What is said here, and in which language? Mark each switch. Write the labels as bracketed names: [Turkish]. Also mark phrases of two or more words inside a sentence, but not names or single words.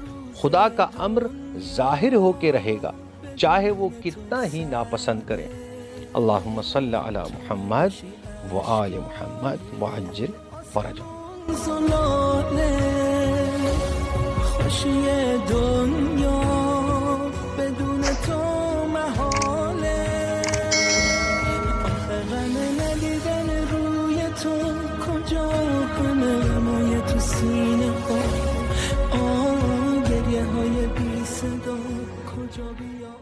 [Urdu] خدا کا امر ظاہر ہو کے رہے گا، چاہے وہ کتنا ہی ناپسند کریں. [Arabic] اللہم صلی علی محمد و آل محمد وعجل فرجہ. [Persian] خوشی دنیا بدون تو محاله، آخه غم ندیدن روی تو کجا کنه، مایه تو سینه ها، گریه های بی صدا کجا بی